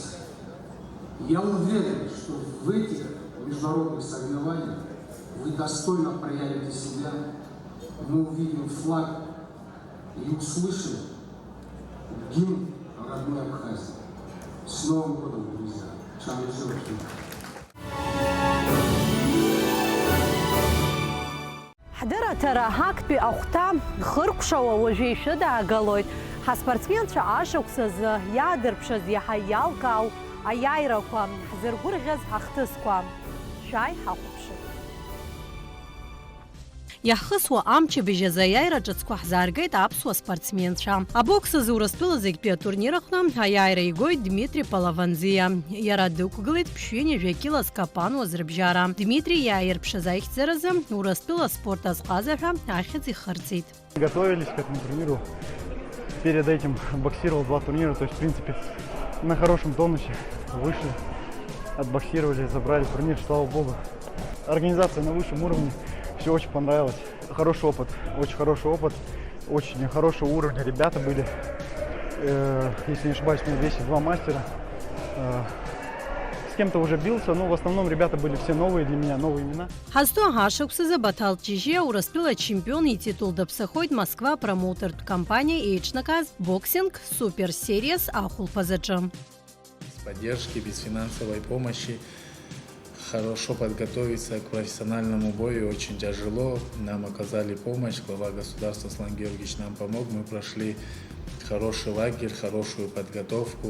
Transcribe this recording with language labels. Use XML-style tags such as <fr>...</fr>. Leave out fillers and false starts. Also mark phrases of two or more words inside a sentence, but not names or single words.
<ru>Я уверен, что в этих международных соревнованиях вы достойно проявите себя, мы увидим флаг и услышим гимн родной Абхазии. С Новым годом, друзья!</ru> <ab>Ҳдырраҭара ҳактәи ахәҭа хыркәшауа уажәы ишәыдаагалоит. Ҳаспортсменцәа ашықәсазы иаадырԥшыз иаҳа иалкаау аиааирақәа, ҳзыргәырӷьаз ҳахҭысқәа. Шәааи ҳахәаԥшып. Иаҳхысуа амчабжь азы аиааира ҿыцқәа ҳзааргеит аԥсуа спортсменцәа. Абокс азы Урыстәыла зегьтәи атурнир аҟны аиааира игоит Дмитри Палаванзиа. Иара дықәгылеит Ԥшьҩын Жәакьыла Скапануаз рыбжьара. Дмитри иааирԥшыз аихьӡаразы Урыстәыла спорт азҟаза ҳәа ахьӡ ихырҵеит.</ab> <ru>Готовились к этому турниру. Перед этим боксировал 2 турнира, то есть, в принципе, на хорошем тонусе. Вышли, отбоксировали, забрали турнир, слава богу. Организация на высшем уровне, все очень понравилось. Хороший опыт, очень хороший опыт, очень хорошего уровня ребята были. Если не ошибаюсь, у меня весит 2 мастера. С кем-то уже бился, но в основном ребята были все новые для меня, новые имена.</ru> <ab>Ҳазто ҳашықәсазы Баҭал Ҷыжьиа Урыстәыла чемпион ититул даԥсахоит Москва промоутертә компания еиҿнакааз боксинг Super Series ахәылԥазаҿы.</ab> <ru>Без поддержки, без финансовой помощи хорошо подготовиться к профессиональному бою очень тяжело. Нам оказали помощь, глава государства Аслан Георгиевич нам помог. Мы прошли хороший лагерь, хорошую подготовку.</ru>